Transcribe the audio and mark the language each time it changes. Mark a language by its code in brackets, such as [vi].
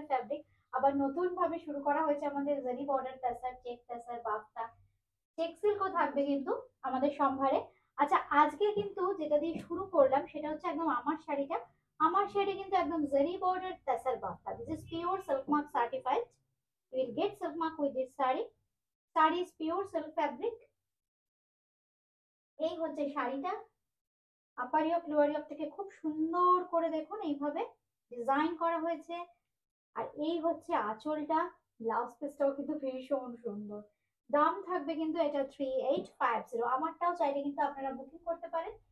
[bn] Fabric আবার নতুন ভাবে শুরু করা হয়েছে আমাদের জারি বর্ডার তাসার, চেক তাসার, বাফতা, চেক সিল্কও থাকবে কিন্তু আমাদের সম্ভারে। আচ্ছা, আজকে কিন্তু যেটা দিয়ে শুরু করলাম সেটা হচ্ছে একদম আমার শাড়িটা। আমার শাড়ি কিন্তু একদম জারি border তাসার বাফতা। [en] This is pure silk mark certified. You will get silk mark with this saree. Saree is pure silk fabric. [bn] এই হচ্ছে শাড়িটা। আপার ইয়োক লোয়ার ইয়োক থেকে খুব সুন্দর করে দেখুন এইভাবে ডিজাইন করা হয়েছে। আর এই হচ্ছে আঁচলটা। ব্লাউজ পিসটাও কিন্তু ভীষণ সুন্দর। দাম থাকবে কিন্তু এটা 3850। আমারটাও চাইলে কিন্তু আপনারা বুকিং করতে পারেন।